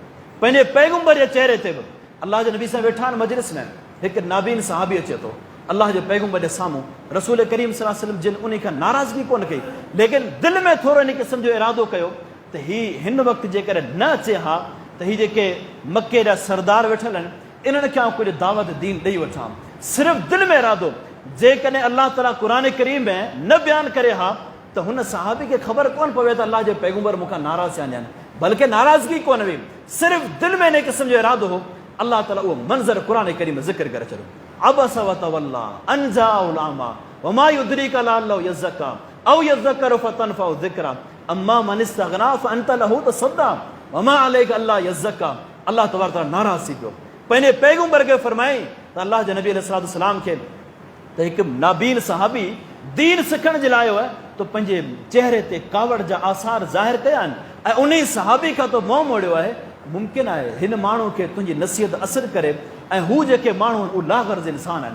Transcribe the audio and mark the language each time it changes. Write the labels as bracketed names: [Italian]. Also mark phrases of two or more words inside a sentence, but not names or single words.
[Sindhi] पंहिंजे पैगुंबर जे चहिरे ते बि अल्लाह जे नबी सां वेठा आहिनि मजलिस में, हिकु नाबीन सहाबी अचे थो अल्लाह जे पैगुंबर जे साम्हूं, रसूल करीम [Arabic] صلى الله عليه وسلم [Sindhi] जिन उन खां नाराज़गी कोन कई, लेकिन दिलि में थोरो इन क़िस्म जो इरादो कयो त हिन वक़्तु जेकर न अचे हा त ही जेके मके जा सरदार वेठल आहिनि इन्हनि खे कुझु दावत दीन ॾेई वठां। सिर्फ़ु दिलि में इरादो, जेकॾहिं अल्लाह ताला क़ुर करीम में न बयानु करे हा त हुन सहाबी खे ख़बर कोन पवे त अल्लाह जे पैगुंबर मूंखां नाराज़ थिया आहिनि, बल्कि नाराज़गी कोन हुई, सिर्फ़ु दिलि में इन क़िस्म जो इरादो हो। अल्लाह ताला उहो मंज़र क़ुर करीम में ज़िक्र करे छॾियो, [Arabic] عبس وتولى أن جاءه الأعمى وما يدريك لعله يزكى أو يذكر فتنفعه الذكرى أما من استغنى فأنت له تصدى وما عليك ألا يزكى. [Sindhi] अल्लाह तबारक तआला नाराज़ थी पियो, पंहिंजे पैगुंबर खे फरमाई त अल्लाह जे नबी [Arabic] عليه الصلاة والسلام [Sindhi] खे त हिकु नाबीन सहाबी दीन सिखण जे लाइ आयो आहे तो पंहिंजे चहिरे ते कावड़ जा आसार ज़ाहिर कया आहिनि ऐं उन सहाबी खां तो मोह मोड़ियो आहे। मुमकिन आहे हिन माण्हू खे तुंहिंजी नसीहत असर करे ऐं हू जेके माण्हू आहिनि उहे लाग़र्ज़ इंसान आहिनि।